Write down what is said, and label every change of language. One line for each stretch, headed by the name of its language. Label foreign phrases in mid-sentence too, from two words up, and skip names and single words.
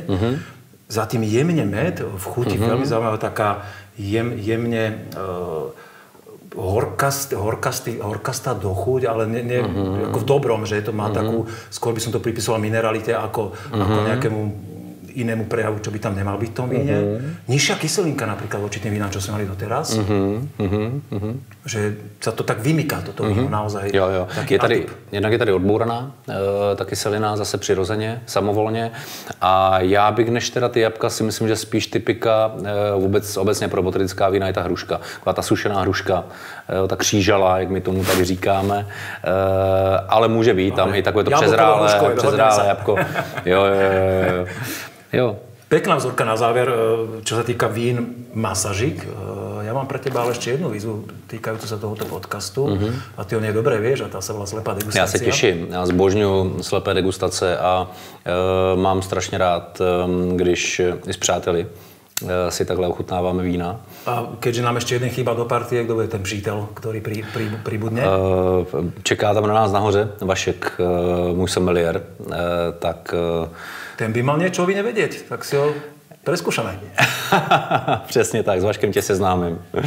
Slovak: Za tým jemne med, v chuti veľmi zaujímavá taká jemne horkastá dochuť, ale nie ako v dobrom, že to má takú, skôr by som to pripisoval mineralite ako nejakému inému prejavu, čo by tam nemal byť v tom víne. Nižšia kyselinka napríklad voči tým vínám, čo sme mali doteraz. Že sa to tak vymyká, toto víno naozaj.
Czech: Jo. Jednak je tady odbouraná, ta kyselina zase přirozeně, samovolně. A já bych než teda ty jabka si myslím, že spíš typika obecně pro botrická vína je ta hruška. Taková ta sušená hruška, ta křížala, jak my tomu tady říkáme. Ale může být tam i takové to přezrálé jabko. Jo.
Slovak: Pekná vzorka na záver, čo sa týka vín Masažik. Ja mám pre teba ale ešte jednu výzvu týkajúcu sa tohoto podcastu. A ty o nej dobre vieš, a tá sa volá Slepá degustácia.
Czech: Já se těším, já zbožňuji slepé degustace a mám strašně rád, když s přáteli si takhle ochutnáváme vína.
Slovak: A keďže nám ešte jeden chýba do partie, kto bude ten přítel, ktorý pribudne?
Czech: Čeká tam na nás nahoře Vašek, můj sommelier, tak...
Slovak: Ten by mal niečo o víne vedieť, tak si ho preskúšame.
Czech: Přesně tak, s Vaškem tě seznámím.